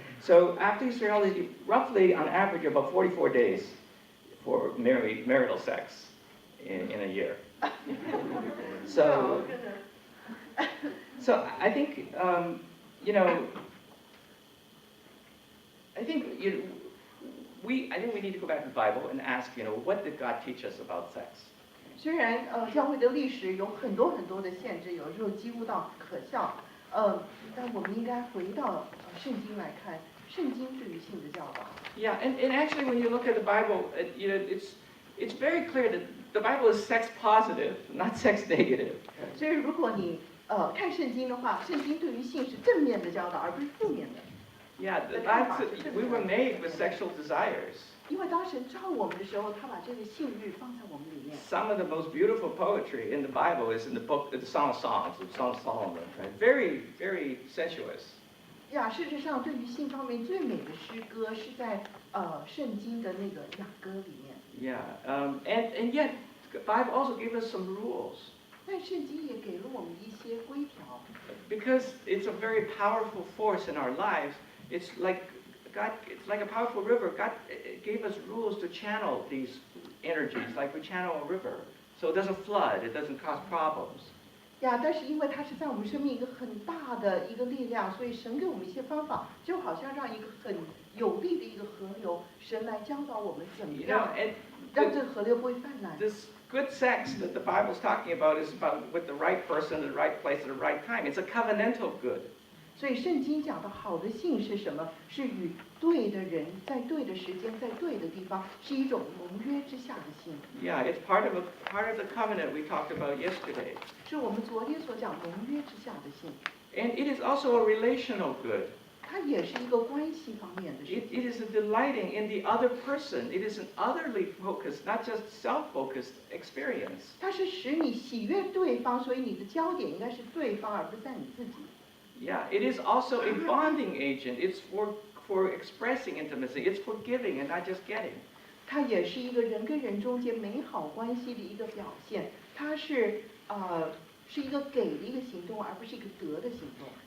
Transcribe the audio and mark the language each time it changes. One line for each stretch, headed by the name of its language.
English: So after you subtract all these, roughly, on average, about 44 days for marital sex in a year. So I think, you know, I think we need to go back to the Bible and ask, you know, what did God teach us about sex?
Chinese: 虽然教会的历史有很多很多的限制，有时候几乎到可笑，但我们应该回到圣经来看，圣经对于性的教导。
English: Yeah, and actually when you look at the Bible, you know, it's very clear that the Bible is sex positive, not sex negative.
Chinese: 所以如果你看圣经的话，圣经对于性是正面的教导，而不是负面的。
English: Yeah, we were made with sexual desires.
Chinese: 因为当神造我们的时候，他把这个性欲放在我们里面。
English: Some of the most beautiful poetry in the Bible is in the Song of Songs, the Song of Solomon, right? Very, very sensuous.
Chinese: 呀，事实上，对于性方面最美的诗歌是在圣经的那个雅歌里面。
English: Yeah, and yet the Bible also gave us some rules.
Chinese: 但圣经也给了我们一些规条。
English: Because it's a very powerful force in our lives. It's like a powerful river. God gave us rules to channel these energies, like we channel a river. So it doesn't flood, it doesn't cause problems.
Chinese: 呀，但是因为它是在我们生命一个很大的一个力量，所以神给我们一些方法，就好像让一个很有力的一个河流，神来教导我们怎么样让这个河流不会泛滥。
English: This good sex that the Bible's talking about is about with the right person, the right place, at the right time. It's a covenantal good.
Chinese: 所以圣经讲的好的性是什么？是与对的人在对的时间在对的地方，是一种盟约之下的性。
English: Yeah, it's part of the covenant we talked about yesterday.
Chinese: 是我们昨天所讲盟约之下的性。
English: And it is also a relational good.
Chinese: 它也是一个关系方面的事。
English: It is a delighting in the other person. It is an otherly focused, not just self-focused experience.
Chinese: 它是使你喜悦对方，所以你的焦点应该是对方，而不是在你自己。
English: Yeah, it is also a bonding agent. It's for expressing intimacy. It's for giving and not just getting.
Chinese: 它也是一个人跟人中间美好关系的一个表现。它是一个给的一个行动，而不是一个得的行动。